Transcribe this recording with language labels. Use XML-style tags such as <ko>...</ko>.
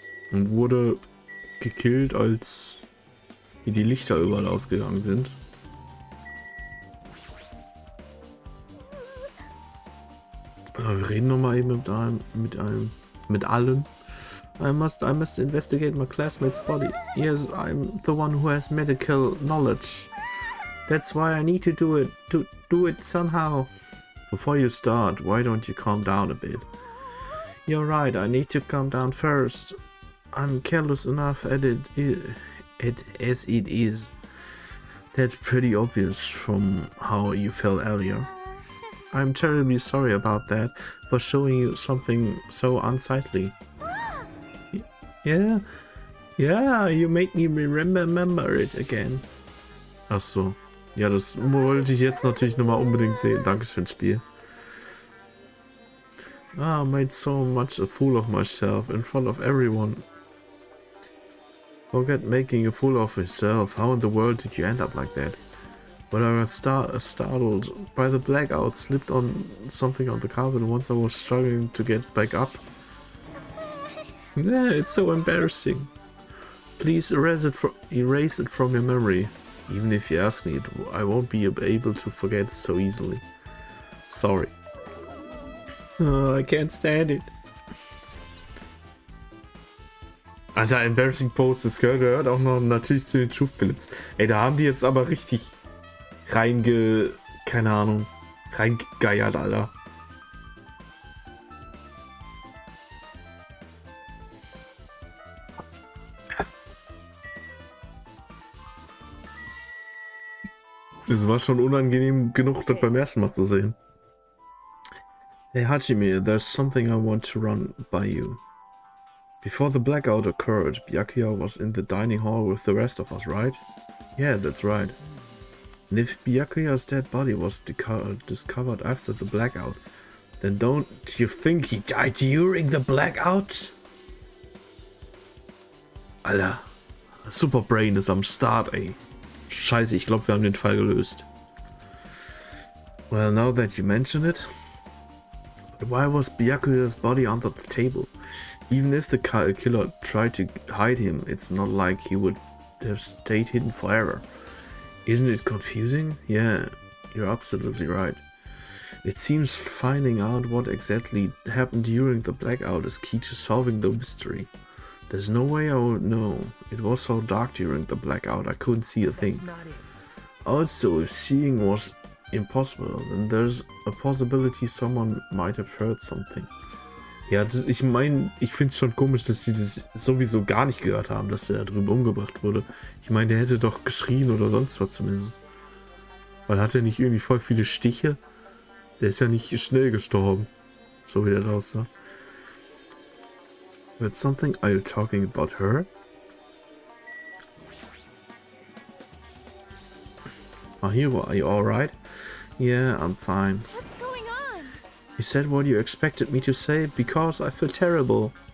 <de>Und wurde gekillt, als die Lichter überall ausgegangen sind. Aber wir reden nochmal eben mit allen.</de> <en>I must investigate my classmate's body. Yes, I'm the one who has medical knowledge. That's why I need to do it somehow. Before you start, why don't you calm down a bit? You're right, I need to calm down first. I'm careless enough at it as it is. That's pretty obvious from how you felt earlier. I'm terribly sorry about that, for showing you something so unsightly. Yeah, you made me remember it again.</en> <de>Ach so. Ja, das wollte ich jetzt natürlich nochmal unbedingt sehen. Dankeschön, Spiel.</de> <en>I made so much a fool of myself in front of everyone. Forget making a fool of yourself. How in the world did you end up like that? But I got startled by the blackout, slipped on something on the carpet once I was struggling to get back up. Yeah, it's so embarrassing. Please erase it from your memory. Even if you ask me, I won't be able to forget so easily. Sorry. Oh, I can't stand it.</en> <de>Also Embarrassing Post, das gehört auch noch natürlich zu den Truth Bullets. Ey, da haben die jetzt aber richtig keine Ahnung, reingegeiert, Alter. Es war schon unangenehm genug, das beim ersten Mal zu sehen.</de> <en>Hey Hajime, there's something I want to run by you. Before the blackout occurred, Byakuya was in the dining hall with the rest of us, right? Yeah, that's right. And if Byakuya's dead body was discovered after the blackout, then don't you think he died during the blackout?</en> <de>Alter, Superbrain ist am Start, ey. Scheiße, ich glaube, wir haben den Fall gelöst.</de> <en>Well, now that you mention it, why was Byakuya's body under the table? Even if the killer tried to hide him, it's not like he would have stayed hidden forever. Isn't it confusing? Yeah, you're absolutely right. It seems finding out what exactly happened during the blackout is key to solving the mystery. There's no way I would know. It was so dark during the blackout, I couldn't see a thing. Also, if seeing was impossible, then there's a possibility someone might have heard something.</en> <de>Ja, ich meine, ich finde es schon komisch, dass sie das sowieso gar nicht gehört haben, dass der da drüben umgebracht wurde. Ich meine, der hätte doch geschrien oder sonst was zumindest. Weil hat er nicht irgendwie voll viele Stiche? Der ist ja nicht schnell gestorben. So wie der da aussah.</de> <en>With something, are you talking about her? Mahiro, are you alright? Yeah, I'm fine. What's going on? You said what you expected me to say because I feel terrible.</en>